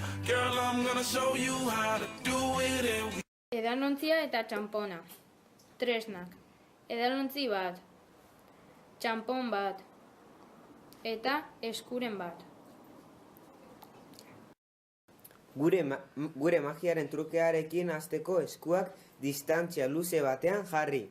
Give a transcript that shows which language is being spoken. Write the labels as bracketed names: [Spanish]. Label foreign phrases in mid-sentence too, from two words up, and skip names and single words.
[English] Girl, I'm gonna show you how to do it and [Basque] Edalontzia eta txanpona. Tresnak. Edalontzi bat. Txanpon bat. Eta eskuren bat. Gure magiaren trukearekin hasteko eskuak distantzia luze batean jarri.